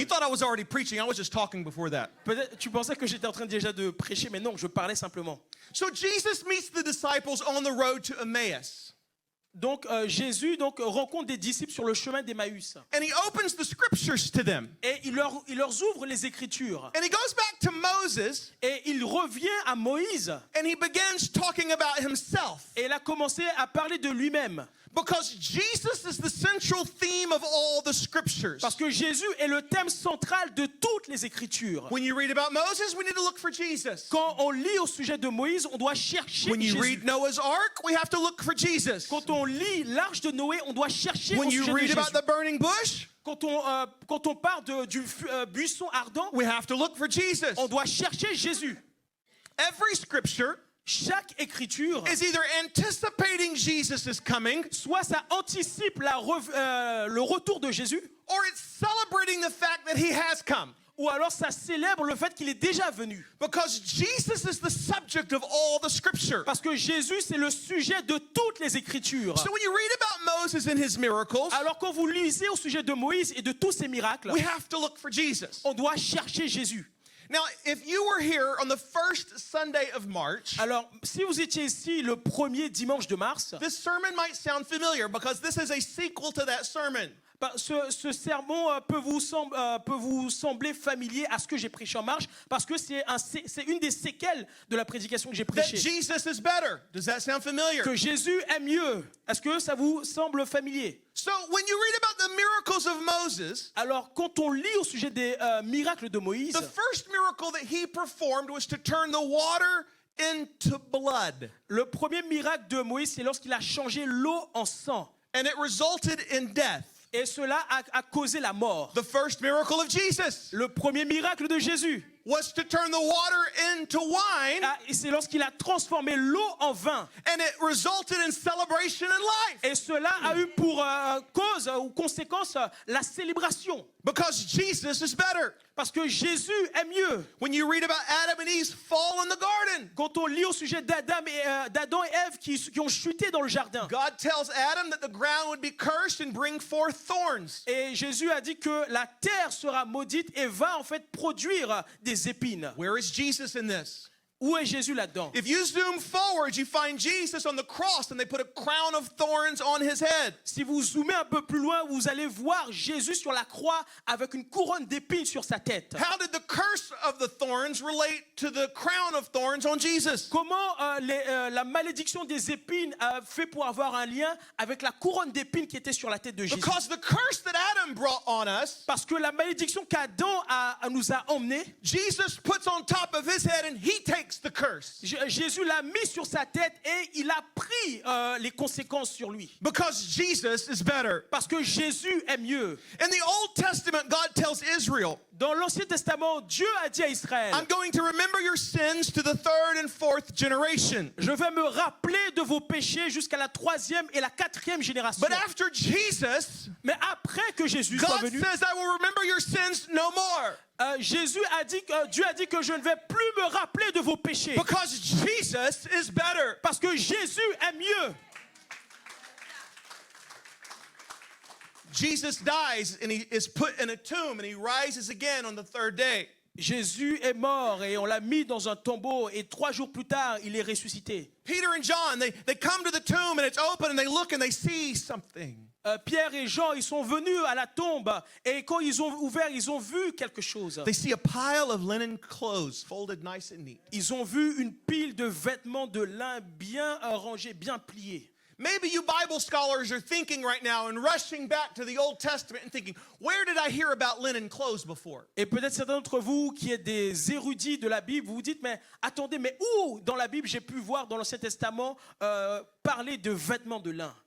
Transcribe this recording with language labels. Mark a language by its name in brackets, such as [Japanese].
[English] You thought I was already preaching. I was just talking before that. [French] Peut-être tu pensais que j'étais en train déjà de prêcher, mais non, je parlais simplement. [English] So Jesus meets the disciples on the road to Emmaus. [French] Donc Jésus rencontre des disciples sur le chemin d'Emmaüs. [English] And he opens the scriptures to them. [French] Et il leur ouvre les Écritures. [English] And he goes back to Moses [French] Et il revient à Moïse. [English] and he begins talking about himself. [French] Et il a commencé à parler de lui-même. [English] Because Jesus is the central theme of all the scriptures. [French] Parce que Jésus est le thème central de toutes les Écritures. [English] When you read about Moses, we need to look for Jesus. [French] Quand on lit au sujet de Moïse, on doit chercher [English] When you [French] Jésus. [English] read Noah's Ark, we have to look for Jesus. [French] Quand on lit l'Arche de Noé, on doit chercher [English] When [French] au [English] you [French] sujet de [English] read [French] Jésus. [English] about the burning bush, [French] Quand on parle du buisson ardent, [English] we have to look for Jesus. [French] on doit chercher Jésus. [English] Every scripture [French] Chaque écriture, [English] is either anticipating Jesus' coming [French] soit ça anticipe le retour de Jésus, [English] or it's celebrating the fact that he has come. [French] ou alors ça célèbre le fait qu'il est déjà venu. [English] Because Jesus is the subject of all the scripture. [French] Parce que Jésus, c'est le sujet de toutes les écritures. [English] So when you read about Moses and his miracles, [French] Alors quand vous lisez au sujet de Moïse et de tous ses miracles, [English] we have to look for Jesus. [French] on doit chercher Jésus. [English] Now, if you were here on the first Sunday of March, [French] Alors, si vous étiez ici le premier dimanche de mars, [English] this sermon might sound familiar because this is a sequel to that sermon. [French] ce sermon peut vous sembler familier à ce que j'ai prêché en marche, parce que c'est une des séquelles de la prédication que j'ai [English] That [French] prêchée. [English] Jesus is better. Does that sound familiar? [French] Que Jésus est mieux. Est-ce que ça vous semble familier? [English] So when you read about the miracles of Moses, [French] Alors, quand on lit au sujet des miracles de Moïse, [English] the first miracle that he performed was to turn the water into blood. [French] le premier miracle de Moïse, c'est lorsqu'il a changé l'eau en sang. [English] And it resulted in death. [French] Et cela a causé la mort. [English] The first miracle of Jesus [French] Le premier miracle de Jésus, [English] was to turn the water into wine, [French] c'est lorsqu'il a transformé l'eau en vin. [English] and it resulted in celebration and life. [French] Et cela a eu pour cause ou conséquence la célébration. [English] Because Jesus is better. [French] Parce que Jésus est mieux. [English] When you read about Adam and Eve's fall in the garden, [French] Quand on lit au sujet d'Adam et Ève qui ont chuté dans le jardin, [English] God tells Adam that the ground would be cursed and bring forth thorns. [French] et Jésus a dit que la terre sera maudite et va en fait produire des épines. [English] Where is Jesus in this? [French] Où est Jésus là-dedans? [English] If you zoom forward, you find Jesus on the cross and they put a crown of thorns on his head. [French] Si vous zoomez un peu plus loin, vous allez voir Jésus sur la croix avec une couronne d'épines sur sa tête. [English] How did the curse of the thorns relate to the crown of thorns on Jesus? [French] Comment la malédiction des épines a fait pour avoir un lien avec la couronne d'épines qui était sur la tête de Jésus? [English] Because the curse that Adam brought on us, [French] Parce que la malédiction qu'Adam nous a emmenés, [English] Jesus puts on top of his head and he takes the curse. [French] Jésus l'a mis sur sa tête et il a pris les conséquences sur lui. [English] Because Jesus is better. [French] Parce que Jésus est mieux. [English] In the Old Testament, God tells Israel, [French] Dans l'Ancien Testament, Dieu a dit à Israël, [English] I'm going to remember your sins to the third and fourth generation. [French] je vais me rappeler de vos péchés jusqu'à la 3e et la 4e génération. [English] But after Jesus, [French] Mais après que Jésus soit [English] God [French] venu, [English] says, I will remember your sins no more. [French] Dieu a dit que je ne vais plus me rappeler de vos péchés. [English] Because Jesus is better. [French] Parce que Jésus est mieux. [English] Jesus dies and he is put in a tomb and he rises again on the third day. [French] Jésus est mort et on l'a mis dans un tombeau et 3 jours plus tard, il est ressuscité. [English] Peter and John, they come to the tomb and it's open and they look and they see something. [French] Pierre et Jean, ils sont venus à la tombe et quand ils ont ouvert, ils ont vu quelque chose. [English] They see a pile of linen clothes folded nice and neat. [French] Ils ont vu une pile de vêtements de lin bien rangés, bien pliés. [English] Maybe you Bible scholars are thinking right now and rushing back to the Old Testament and thinking, where did I hear about linen clothes before? [French] Et peut-être certains d'entre vous qui êtes des érudits de la Bible, vous vous dites, mais attendez, mais où dans la Bible j'ai pu voir dans l'Ancien Testament parler de vêtements de lin?